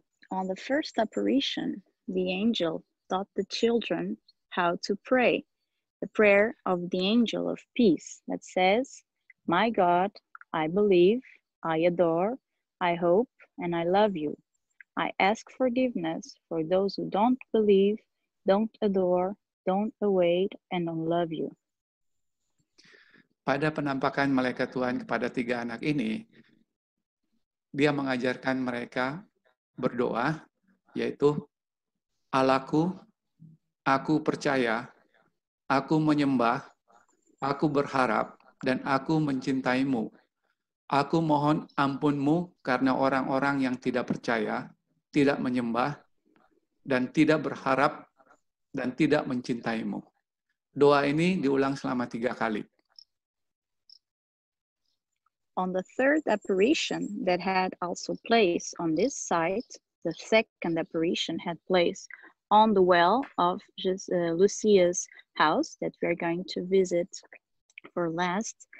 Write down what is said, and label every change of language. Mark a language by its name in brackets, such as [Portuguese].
[English] On the first apparition, the angel taught the children how to pray, the prayer of the angel of peace that says, "My God, I believe, I adore, I hope, and I love you. I ask forgiveness for those who don't believe, don't adore, don't await, and don't love you." [Indonesian] pada penampakan malaikat Tuhan kepada 3 anak ini, dia mengajarkan mereka berdoa, yaitu Allahku, aku percaya, aku menyembah, aku berharap, dan aku mencintaimu. Aku mohon ampunmu karena orang-orang yang tidak percaya, tidak menyembah, dan tidak berharap, dan tidak mencintaimu. Doa ini diulang selama 3 kali. [English] On the third apparition that had also place on this site, the second apparition had place on the well of Lucia's house that we are going to visit for last.